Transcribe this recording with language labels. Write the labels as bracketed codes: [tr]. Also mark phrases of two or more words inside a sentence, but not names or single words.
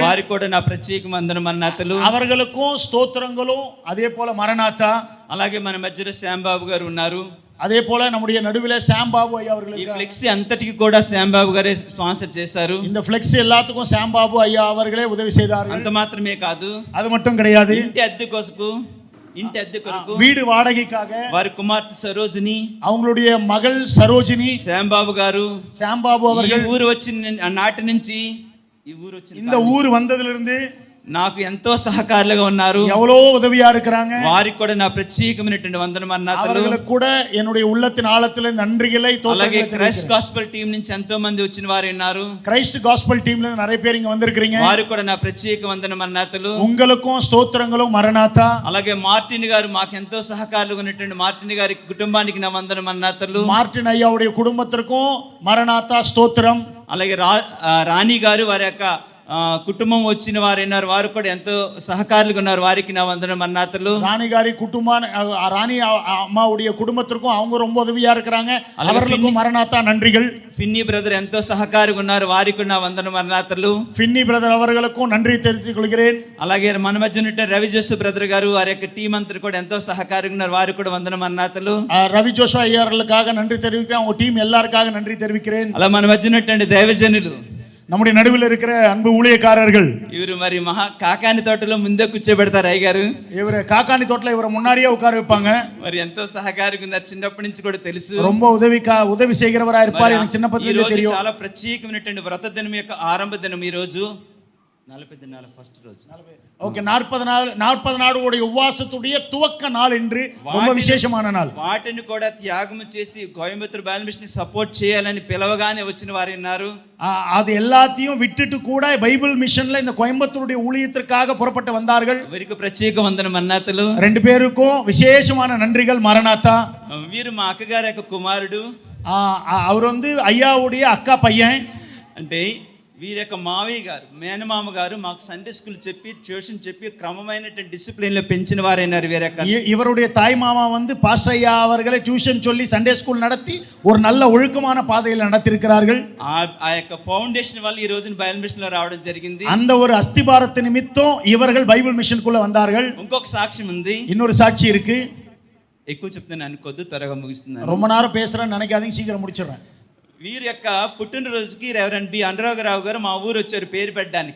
[te] వారికి కూడా నా ప్రత్యేక వందన మరణాతలు. [ta] அவர்களுக்கும் ஸ்தோத்திரங்களும் அதே போல மரணாத்தா. [te] అలాగే మన మధ్యలో శ్యాంబాబు గారు ఉన్నారు. [ta] அதே போல நம்முடைய நடுவிலே சாம் பாபு ஐயா அவர்கள் [te] ఈ [ta] இருக்காங்க. [te] ఫ్లెక్సీ అంతటికి కూడా శ్యాంబాబు గారే స్పాన్సర్ చేశారు. [ta] இந்த ఫ్లెక్స్ எல்லாத்துக்கும் சாம் பாபு ஐயா அவர்களே உதவி செய்தார்கள். [te] అంత మాత్రమే కాదు, [ta] அது மட்டும் கிடையாது, [te] ఇంటి అద్దె కొరకు [ta] வீடு வாடகைக்காக [te] వారి కుమార్తె సరోజిని, [ta] அவங்களுடைய மகள் சரோஜினி, [te] శ్యాంబాబు గారు, [ta] சாம் பாபு அவர்கள் [te] ఊరు వచ్చిన నాటి నుంచి [ta] இந்த ஊர் வந்ததிலிருந்து [te] నాకు ఎంతో సహకారులుగా ఉన్నారు. [ta] எவ்வளோ உதவியா இருக்கிறாங்க. [te] వారికి కూడా నా ప్రత్యేకమైనటువంటి వందన మరణాతలు. [ta] அவர்களுக்கு கூட என்னுடைய உள்ளத்தின் ஆழத்திலே நன்றிகளை [te] అలాగే క్రైస్ట్ గాస్పెల్ టీం నుంచి ఎంతో మంది వచ్చిన వారు ఉన్నారు. [ta] கிரைஸ்ட் காஸ்பல் டீம்ல இருந்து நிறைய பேர் இங்க வந்திருக்கீங்க. [te] వారికి కూడా నా ప్రత్యేక వందన మరణాతలు. [ta] உங்களுக்கும் ஸ்தோத்திரங்களும் மரணாத்தா. [te] అలాగే మార్టిన్ గారు మాకు ఎంతో సహకారులుగా ఉన్నటువంటి మార్టిన్ గారి కుటుంబానికి నా వందన మరణాతలు. [ta] మార్టిన్ అయ్యాவுடைய குடும்பத்திற்கும் மரணாத்தா ஸ்தோத்திரம். [te] అలాగే రాణి గారు వారి యొక్క కుటుంబం వచ్చిన వారు ఉన్నారు. వారు కూడా ఎంతో సహకారులుగా ఉన్నారు. వారికి నా వందన మరణాతలు. [ta] ராணி గారి குடும்பம், ராணி அம்மாவுடைய குடும்பத்திற்கும் அவங்க ரொம்ப உதவியா இருக்கிறாங்க. அவர்களுக்கும் மரணாத்தா நன்றிகள். [te] ఫిన్నీ బ్రదర్ ఎంతో సహకారంగా ఉన్నారు. వారికి నా వందన మరణాతలు. [ta] ఫిన్నీ బ్రదర్ அவர்களுக்கும் நன்றி தெரிவித்துக் கொள்கிறேன். [te] అలాగే మన మధ్య ఉన్న రవి జోసు బ్రదర్ గారు వారి యొక్క టీం అంతా కూడా ఎంతో సహకారంగా ఉన్నారు. వారికి కూడా వందన మరణాతలు. [ta] రవి జోషు ஐயர்களுக்காக நன்றி தெரிவிக்கிறேன். அவங்க டீம் எல்லாருக்காக நன்றி தெரிவிக்கிறேன். [te] అలా మన మధ్య ఉన్నటువంటి దైవజనులు, [ta] நம்முடைய நடுவில் இருக்கிற அன்பு ஊழியக்காரர்கள், [te] இவரு మరి மகா కాకాని తోటలో ముందే కూర్చోబెడతారు అయ్య గారు. [ta] இவரு காக்கானி தோட்டல இவரை முன்னாடியே உட்கார வைப்பாங்க. [te] మరి ఎంతో సహకారంగా ఉన్నారు. చిన్నప్పటి నుంచి కూడా తెలుసు. [ta] ரொம்ப உதவி செய்கிறவரா இருப்பார். எனக்கு சின்ன பத்திலே தெரியும். [te] చాలా ప్రత్యేకమైనటువంటి వ్రత దినం యొక్క ఆరంభ దినం ఈ రోజు. 40 దినాల ఫస్ట్ రోజు. [ta] ஓகே, 40 நாளுடைய உபவாசத்துடைய துவக்க நாள் என்று ரொம்ப விசேஷமான நாள். [te] వాటిని కూడా త్యాగం చేసి కోయంబత్తూరు బైబిల్ మిషన్ సపోర్ట్ చేయాలని పిలవగానే వచ్చిన వారు ఉన్నారు. [ta] அது எல்லாத்தையும் விட்டுட்டு கூட பைபிள் மிஷன்ல இந்த கோயம்புத்தூருடைய ஊழியத்திற்காக புறப்பட்டு வந்தார்கள். [te] వీరికి ప్రత్యేక వందనం అన్నాతలు. [ta] ரெண்டு பேருக்கும் விசேஷமான நன்றிகள். மரணாத்தா [te] వీరు మా అక్కగారి యొక్క కుమారుడు. [ta] அவர் வந்து ஐயாவுடைய அக்கா பையன். [te] అంటే వీరి యొక్క మావయ్య గారు, మేనమామ గారు మాకు [en] Sunday school [te] చెప్పి, ట్యూషన్ చెప్పి క్రమమైనటువంటి డిసిప్లిన్లో పెంచిన వారైనారు. వీరి యొక్క [ta] இவருடைய தாய் மாமா வந்து பாஸ்டர் ஐயா அவர்களை டியூஷன் சொல்லி [en] Sunday school [ta] நடத்தி ஒரு நல்ல ஒழுக்கமான பாதையில் நடத்தியிருக்கிறார்கள். [te] ఆ యొక్క ఫౌండేషన్ వల్ల ఈ రోజున బైబిల్ మిషన్ లో రావడం జరిగింది. [ta] அந்த ஒரு அஸ்திபாரத்து நிமித்தம் இவர்கள் பைபிள் மிஷனுக்குள்ள வந்தார்கள். [te] ఇంకొక సాక్ష్యం ఉంది, [ta] இன்னொரு సాక్షి இருக்கு. [te] ఎక్కువ చెప్తున్నాను అనుకోద్దు, త్వరగా ముగిస్తున్నాను. [ta] ரொம்ப நேரம் பேசுறேன்னு நினைக்காதீங்க, சீக்கிரம் முடிச்சிடுறேன். [te] వీరి యొక్క పుట్టినరోజుకి రెవరెండ్ బి అనురాగరావు గారు మా ఊరు వచ్చారు పేరు పెట్టడానికి.